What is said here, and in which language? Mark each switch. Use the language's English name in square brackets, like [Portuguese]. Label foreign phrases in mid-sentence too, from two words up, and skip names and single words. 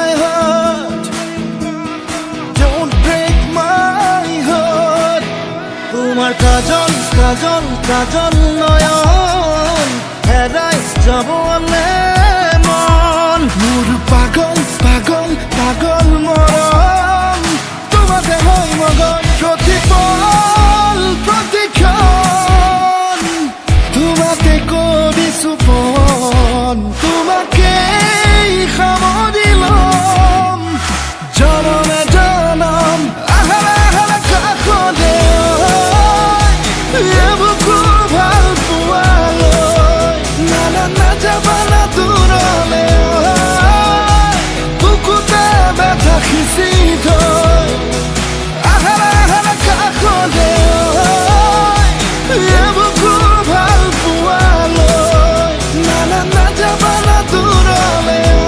[English] heart Don't break my heart [Assamese] তোমার কাজল কাজল কাজল নয়ন হেরাই যাবলে মন মোর পাগল পাগল পাগল মরণ তোমাতে হয় মগন প্রতিপল প্রতিক্ষণ তোমাতে করি সুপন তোমাকেই সামৰিলম জনমে জনম আহাৰা আহাৰা কাষতে এবুকু ভাল পোৱালৈ না না নাযাবা না দূৰলে বুকুতে ব্যথা খিচি থৈ আহাৰা আহাৰা কাষতে এবুকু ভাল পোৱালৈ না না নাযাবা না দূৰলে